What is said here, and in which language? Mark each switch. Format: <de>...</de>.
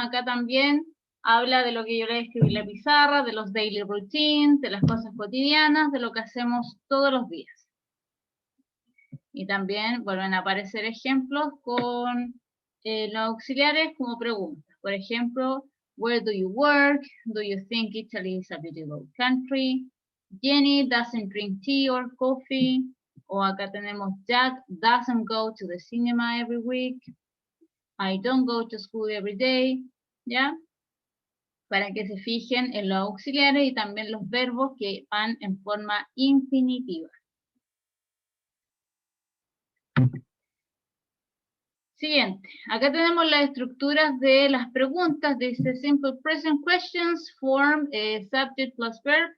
<es>Acá también habla de lo que yo le escribí en la pizarra, de los</es> <en>daily routines,</en> <es>de las cosas cotidianas, de lo que hacemos todos los días. Y también vuelven a aparecer ejemplos con los auxiliares como preguntas. Por ejemplo,</es> <en>where do you work? Do you think Italy is a beautiful country? Jenny doesn't drink tea or coffee.</en> <es>O acá tenemos</es> <en>Jack doesn't go to the cinema every week. I don't go to school every day.</en> <es>¿Ya? Para que se fijen en los auxiliares y también los verbos que van en forma infinitiva. Siguiente, acá tenemos las estructuras de las preguntas.</es> <en>Dice simple present questions form subject plus verb.</en>